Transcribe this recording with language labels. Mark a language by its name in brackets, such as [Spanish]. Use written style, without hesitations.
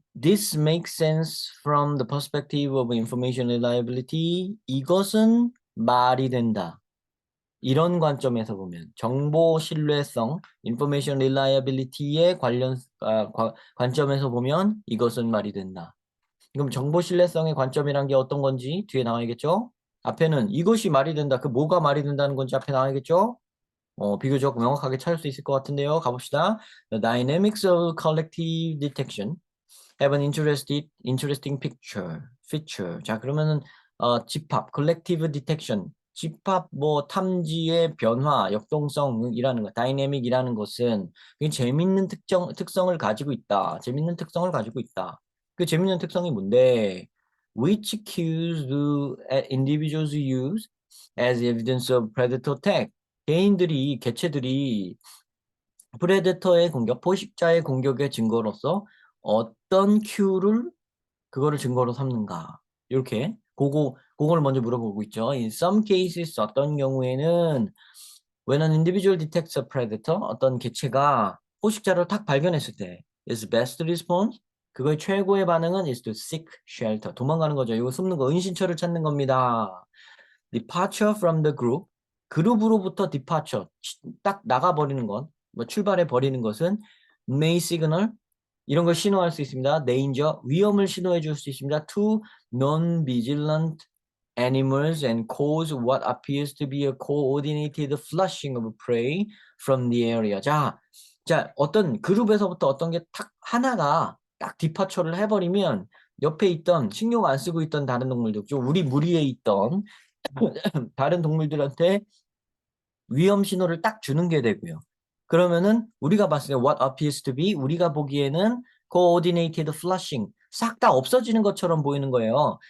[English] This makes sense from the perspective of information reliability. [Korean] 이것은 말이 된다. 이런 관점에서 보면 정보 신뢰성, [English] information reliability [Korean] 의 관점에서 보면 이것은 말이 된다. 그럼 정보 신뢰성의 관점이란 게 어떤 건지 뒤에 나와야겠죠? 앞에는 이것이 말이 된다. 그 뭐가 말이 된다는 건지 앞에 나와야겠죠? 비교적 명확하게 찾을 수 있을 것 같은데요. 가봅시다. [English] The dynamics of collective detection have an interesting feature. [Korean] 자, 그러면은 집합, [English] collective detection, [Korean] 집합 뭐 탐지의 변화, 역동성이라는 것, 다이내믹이라는 것은 굉장히 재밌는 특성을 가지고 있다. 재밌는 특성을 가지고 있다. 그 재밌는 특성이 뭔데? [English] Which cues do individuals use as evidence of predator attack? [Korean] 개체들이 프레데터의 공격, 포식자의 공격의 증거로서 어떤 큐를 그거를 증거로 삼는가? 이렇게 그걸 먼저 물어보고 있죠. [English] In some cases [Korean] 어떤 경우에는 [English] when an individual detects a predator [Korean] 어떤 개체가 포식자를 딱 발견했을 때 [English] its best response [Korean] 그거의 최고의 반응은 [English] is to seek shelter [Korean] 도망가는 거죠. 이거 숨는 거 은신처를 찾는 겁니다. [English] Departure from the group [Korean] 그룹으로부터 departure 딱 나가버리는 것, 뭐 출발해 버리는 것은 [English] may signal [Korean] 이런 걸 신호할 수 있습니다. danger 위험을 신호해 줄 수 있습니다. [English] to non-vigilant animals and cause what appears to be a coordinated flushing of prey from the area. [Korean] 자 어떤 그룹에서부터 어떤 게 탁 하나가 딱 디파처를 해버리면 옆에 있던 신경 안 쓰고 있던 다른 동물들, 좀 우리 무리에 있던 다른 동물들한테 위험 신호를 딱 주는 게 되고요. 그러면은 우리가 봤을 때 [English] what appears to be [Korean] 우리가 보기에는 [English] coordinated flushing [Korean] 싹 다 없어지는 것처럼 보이는 거예요.